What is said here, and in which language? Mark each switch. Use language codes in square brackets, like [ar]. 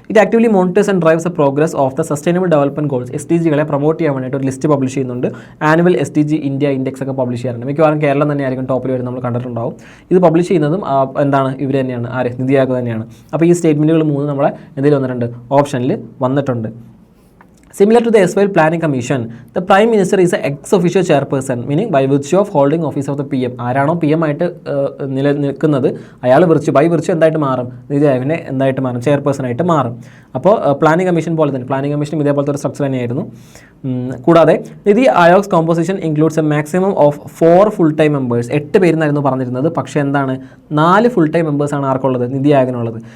[en] It actively monitors and drives a progress of the sustainable development goals. [ml] SDGകളെ promote ചെയ്യാൻ വേണ്ടിയിട്ട് ഒരു list publish ചെയ്യുന്നുണ്ട്. Annual SDG India index ഒക്കെ publish ചെയ്യാറുണ്ട്. മിക്കവാറും കേരളം തന്നെയായിരിക്കും ടോപ്പിൽ വരും, നമ്മൾ കണ്ടിട്ടുണ്ടാവും. ഇത് പബ്ലിഷ് ചെയ്യുന്നതും എന്താണ്, ഇവർ തന്നെയാണ്, ആര്, നിതി ആയോഗ് തന്നെയാണ്. അപ്പോൾ ഈ സ്റ്റേറ്റ്മെൻറ്റുകൾ 3 നമ്മളെ എന്തെങ്കിലും വന്നിട്ടുണ്ട്, ഓപ്ഷനിൽ വന്നിട്ടുണ്ട്. [en] Similar to the SYL Planning Commission, the Prime Minister is an ex-officio chairperson, meaning by virtue of holding office of the PM. [ml] ആരാണോ PM ആയിട്ട് നിൽക്കുന്നത് അയാൾ ബൈ വിർച്യു എന്തായിട്ട് മാറും, നിതി ആയോഗിനെ എന്തായിട്ട് മാറും, ചെയർപേഴ്സൺ ആയിട്ട് മാറും. അപ്പോൾ പ്ലാനിംഗ് കമ്മീഷൻ പോലെ തന്നെ, പ്ലാനിംഗ് കമ്മീഷനും ഇതേപോലത്തെ ഒരു സ്ട്രക്ചർ തന്നെയായിരുന്നു. കൂടാതെ [en] Niti Aayog's composition includes a maximum of 4 full time members. [ml] 8 പേരെന്നായിരുന്നു പറഞ്ഞിരുന്നത്, പക്ഷേ എന്താണ്, 4 ഫുൾ ടൈം മെമ്പേഴ്സാണ് ആർക്കുള്ളത്, നിതി ആയോഗിനുള്ളത്.